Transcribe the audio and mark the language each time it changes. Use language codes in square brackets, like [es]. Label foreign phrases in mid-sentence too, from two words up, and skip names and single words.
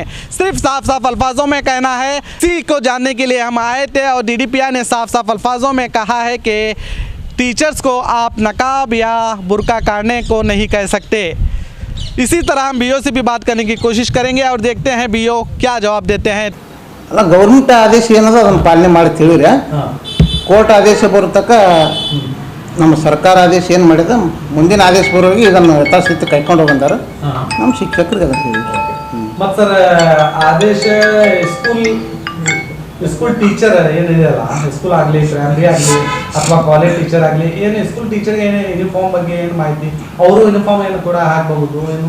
[hi] सिर्फ साफ साफ अल्फाजों में कहना है। इसी को जानने के लिए हम आए थे और डीडीपीआई ने साफ साफ अल्फाजों में कहा है कि टीचर्स को आप नकाब या बुर्का काटने को नहीं कह सकते। इसी तरह हम बीओ से भी बात करने की कोशिश करेंगे और देखते हैं बीओ क्या जवाब देते हैं। [kn] ಅಲ್ಲ ಗೌರ್ಮೆಂಟ್ ಆದೇಶ ಏನದ ಅದನ್ನು ಪಾಲನೆ ಮಾಡಿ ತಿಳಿದ್ರೆ ಕೋರ್ಟ್ ಆದೇಶ ಬರೋ ತನಕ ನಮ್ಮ ಸರ್ಕಾರ ಆದೇಶ ಏನು ಮಾಡಿದ ಮುಂದಿನ ಆದೇಶ ಬರೋರಿಗೆ ಇದನ್ನು ಯಥಾಸ್ಥಿತಿ ಕೈಕೊಂಡು ಬಂದಾರ ನಮ್ಮ ಶಿಕ್ಷಕರಿಗೆ ಅದನ್ನು ಹೇಳಿದ್ರು। ಮತ್ತು ಸರ್ ಆದೇಶ [en] school teacher [kn] ಏನಿದೆಯಲ್ಲ, ಸ್ಕೂಲ್ ಆಗಲಿ ಪ್ರೈಮರಿ ಆಗಲಿ ಅಥವಾ [en] college teacher [kn] ಆಗಲಿ, ಏನು [en] school teacher [kn] ಏನು ಯೂನಿಫಾರ್ಮ್ ಬಗ್ಗೆ ಏನು ಮಾಹಿತಿ, ಅವರು ಯೂನಿಫಾರ್ಮ್ ಏನು ಕೂಡ ಹಾಕಬಹುದು ಏನು?